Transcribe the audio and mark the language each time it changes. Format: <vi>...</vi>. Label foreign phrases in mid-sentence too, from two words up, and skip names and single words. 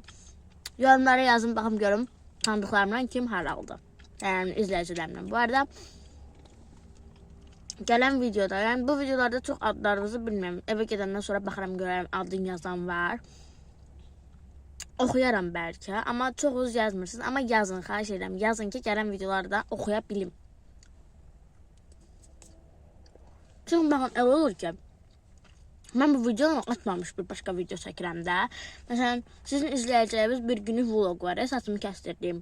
<tr>Yorumlara yazın</tr> <az>baxım görüm. Tanıdıqlarımdan kim haraldı.</az> <tr>Yani izleyicilerimden. Bu arada gelen videoda, yani bu videolarda çok adlarınızı bilmiyorum.</tr> <az>Eve gedəndən sonra baxaram görərəm adın yazan var. Oxuyaram</az> <tr>belki ama çok</tr> <az>uz yazmırsınız. Ama yazın, xahiş edirəm. Yazın ki</az> <tr>gelen videolarda</tr> <az>oxuya bilim. Çünkü baxın elə olur ki mən bu videonu atmamış bir başka video çəkirəm də. Məsələn, sizin izləyəcəyiniz bir günlük vlog var. Saçımı kəstirdim.</az>